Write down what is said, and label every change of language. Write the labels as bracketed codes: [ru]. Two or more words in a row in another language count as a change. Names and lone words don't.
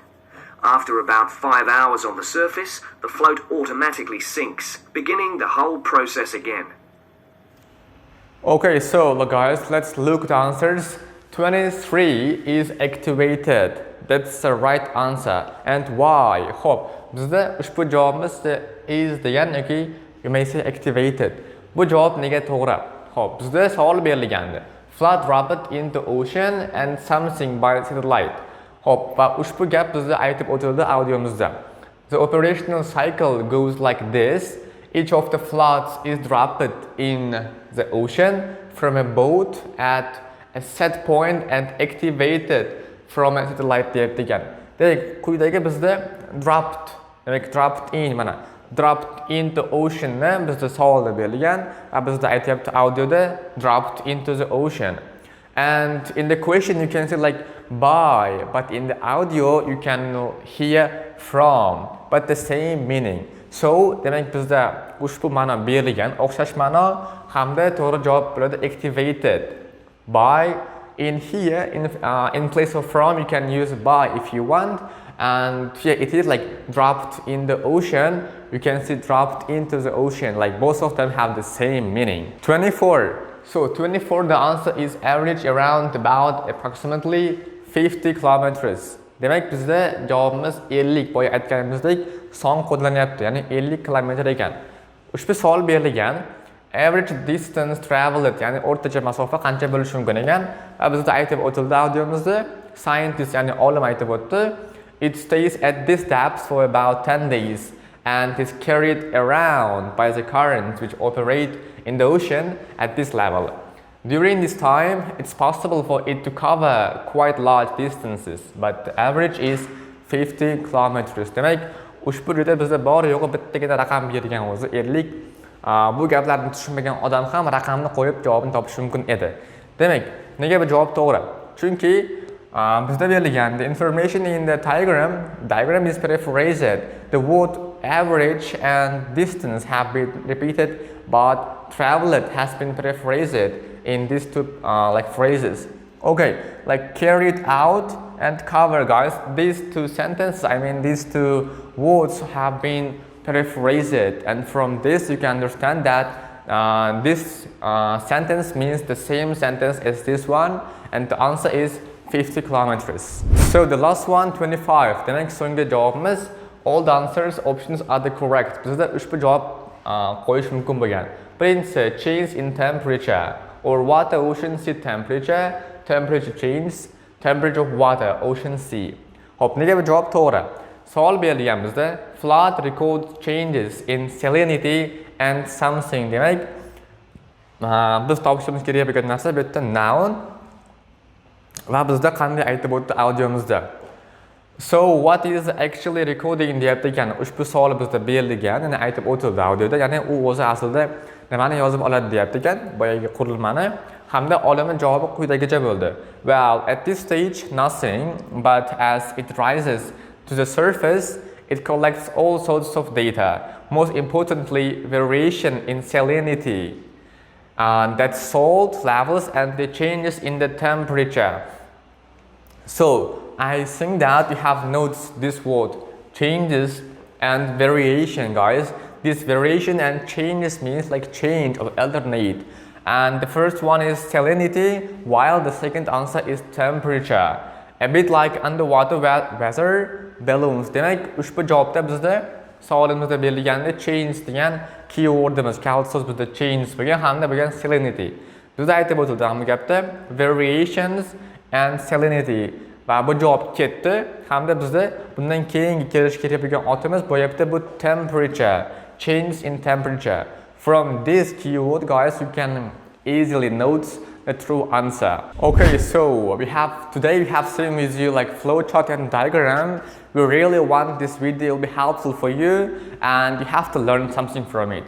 [en] After about 5 hours on the surface, the float automatically sinks, beginning the whole process again. Okay, so look guys, let's look at the answers. 23 is activated. That's the right answer. And why? [uz] Xo'p, bizda ushbu javobimiz is degan yoki [en] you may say activated. [uz] Bu javob nega to'g'ri? Xo'p, bizda savol berilgandi. [en] Flood dropped into ocean and something by satellite. [uz] Xo'p, va ushbu gap bizda aytib o'tildi audiomizda. [en] The operational cycle goes like this. Each of the floods is dropped in the ocean from a boat at a set point and activated from a satellite [uz] deyapti ekan. Demak, quyidagi bizda dropped, demak [en] dropped in [uz] mana [en] dropped into ocean [uz] ni bizda savolda berilgan va bizda aytyapti audioda [en] dropped into the ocean. And in the question you can say like by, but in the audio you can hear from, but the same meaning. [uz] So demak bizda ushbu ma'no berilgan, o'xshash ma'no hamda to'g'ri javob bo'ladi activated. [en] By, in here in place of from you can use by if you want, and here it is like dropped in the ocean, you can see dropped into the ocean, like both of them have the same meaning. 24. So 24, the answer is average around about approximately 50 kilometers. [uz] Demak bizda javobimiz 50, boya aytganimizdek son qo'llanyapti, ya'ni 50 kilometr ekan. Ushbu savol berilgan [en] average distance traveled, [uz] ya'ni o'rtacha masofa qancha bo'lishi mumkin ekan va bizda aytib o'tildi audiomizda, scientist ya'ni olim aytib o'tdi, [en] it stays at this depth for about 10 days and is carried around by the currents which operate in the ocean at this level. During this time, it's possible for it to cover quite large distances, but the average is 50 kilometers. [uz] Demak, ushbu joyda bizda bor yo'g'i bittagina raqam bergan o'zi 50. Bu gaplarni tushunmagan odam ham raqamni qo'yib javobini topishi mumkin edi. Demak, nega bu javob to'g'ri? Chunki bizda berilgan [en] the information in the diagram is paraphrased. The word average and distance have been repeated, but traveled has been paraphrased in these two like phrases. Okay, like carried out and cover, guys. These two sentences, I mean these two words have been paraphrased, and from this you can understand that this sentence means the same sentence as this one, and the answer is 50 kilometers. So the last one, 25. [uz] Demak, so'nggi javobimiz [en] all the answers options are the correct. [uz] Bizda ushbu javob qo'yish mumkin bo'lgan. [en] Birinchisi change in temperature or water ocean sea temperature, temperature change, temperature of water ocean sea. [uz] Hop, nega bu javob to'g'ri? Savol berilgan bizda [en] flood record changes in salinity and something. [uz] Demak, biz topishimiz kerak bo'lgan narsa bu yerda noun va bizda qanday aytib o'tdi audiomizda. [en] So what is actually recording [uz] deyapti ekan. Ushbu savol bizda berilgan, ya'ni aytib o'tildi audioda, ya'ni u o'zi aslida nimani yozib oladi deyapti ekan, boyagi qurilmani, hamda olimning javobi quyidagicha bo'ldi. [en] Well, at this stage nothing, but as it rises to the surface, it collects all sorts of data. Most importantly, variation in salinity, that's salt levels and the changes in the temperature. So I think that you have noticed this word changes and variation, guys. This variation and changes means like change or alternate. And the first one is salinity, while the second answer is temperature. A bit like underwater weather balloons. [uz] Demak, ushbu javobda bizda savolimizda berilganda change degan keywordimiz, kalit so'z bizda change bo'lgan hamda bo'lgan salinity. Bizda aytib o'tildi ham bu gapda [en] variations and salinity. [uz] Va bu javob ketdi hamda bizda bundan keyingi kelish kerak bo'lgan otimiz bo'yapti bu temperature, [en] change in temperature. From this keyword, guys, you can easily note the true answer. Okay, so today we have seen with you like flowchart and diagram. We really want this video will be helpful for you and you have to learn something from it.